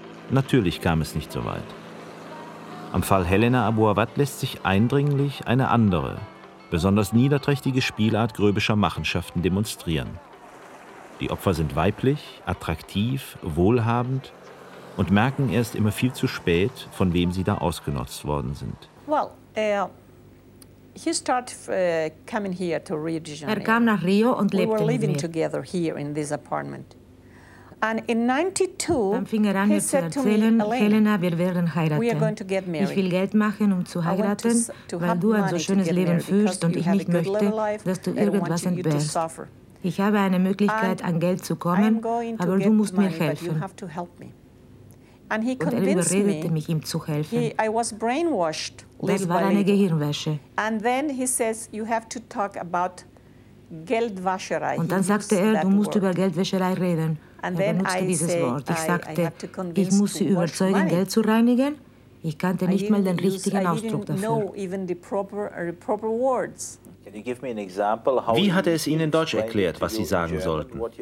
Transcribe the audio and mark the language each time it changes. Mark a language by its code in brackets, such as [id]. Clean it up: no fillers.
[de] Natürlich kam es nicht so weit. Am Fall Helena Abuawat lässt sich eindringlich eine andere, besonders niederträchtige Spielart gröbischer Machenschaften demonstrieren. Die Opfer sind weiblich, attraktiv, wohlhabend und merken erst immer viel zu spät, von wem sie da ausgenutzt worden sind. [en] Well, he started coming here to Rio de Janeiro. [de] Er kam nach Rio und lebte hier. [en] We were living together here in this apartment. And in 92, [de] dann fing er an, mir zu erzählen, Helena, wir werden heiraten. [en] We are going to get married. [de] Ich will Geld machen, um zu heiraten, weil du ein so schönes Leben führst und ich nicht möchte, dass du irgendwas entbehrst. Ich habe eine Möglichkeit, an Geld zu kommen, aber du musst mir helfen. [en] And he [de] und er überredete mich, ihm zu helfen. [en] I was brainwashed. [de] Das war eine Gehirnwäsche. [en] And then he says, you have to talk about Geldwäscherei. [de] Und dann sagte er, du musst über Geldwäscherei reden. Und er benutzte dieses Wort. Ich sagte, ich muss sie überzeugen, Geld zu reinigen. Ich kannte nicht mal den richtigen Ausdruck dafür. Wie hat er es Ihnen in Deutsch erklärt, was Sie sagen sollten?